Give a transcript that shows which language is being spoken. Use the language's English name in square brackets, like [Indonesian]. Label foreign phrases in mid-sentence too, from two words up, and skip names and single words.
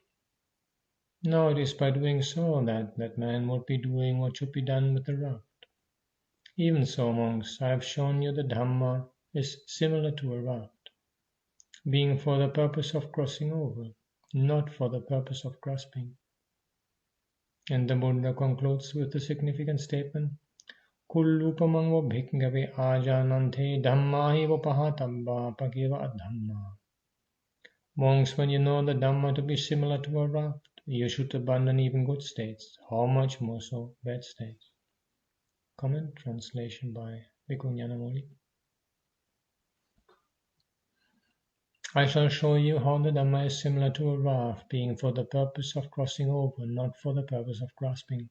[English] Now it is by doing so that man would be doing what should be done with the raft. Even so, monks, I have shown you the Dhamma is similar to a raft, being for the purpose of crossing over, not for the purpose of grasping. And the Buddha concludes with the significant statement: [Pali] Kullupamang bhikkhave ajanante dhamma eva pahatabba pakeva adhamma. [English] Monks, when you know the Dhamma to be similar to a raft, you should abandon even good states, how much more so bad states. Comment translation by Bhikkhu Ñāṇananda. I shall show you how the Dhamma is similar to a raft, being for the purpose of crossing over, not for the purpose of grasping.